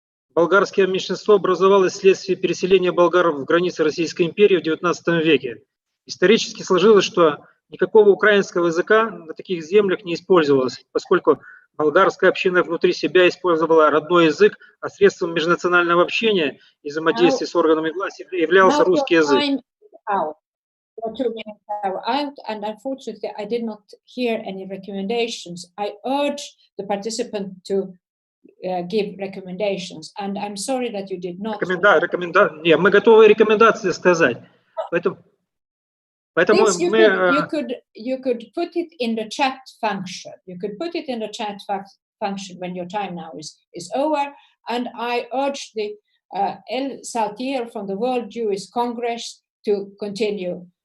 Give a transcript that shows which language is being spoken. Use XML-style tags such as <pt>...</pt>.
<ru>Болгарское меньшинство образовалось вследствие переселения болгар в границы Российской империи в XIX веке. Исторически сложилось, что никакого украинского языка на таких землях не использовалось, поскольку болгарская община внутри себя использовала родной язык, а средством межнационального общения и взаимодействия с органами власти являлся русский язык.</ru> <en>And unfortunately, I did not hear any recommendations. I urge the participant to give recommendations, and I'm sorry that you did not.</en> <ru>Нет, мы готовы рекомендации сказать. Поэтому</ru> <en>This you could put it in the chat function. You could put it in the chat function when your time now is over. And I urge the El Saltier from the World Jewish Congress to continue.</en>